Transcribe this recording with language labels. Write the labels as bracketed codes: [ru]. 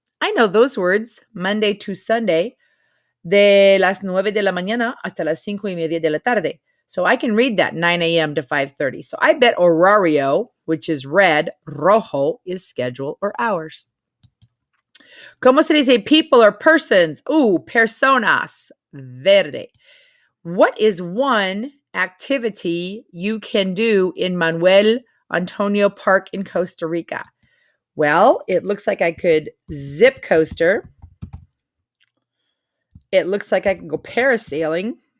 [en] I know those words, Monday to Sunday, [es] de las 9 de la mañana hasta las 5:30 de la tarde. [en] So I can read that 9 a.m. to 5:30. So I bet horario, which is red, rojo, is schedule or hours. [es] ¿Cómo se dice [en] people or persons? [es] Personas, verde. [en] What is one activity you can do in Manuel Antonio Park in Costa Rica? Well, it looks like I could zip coaster. It looks like I can go parasailing.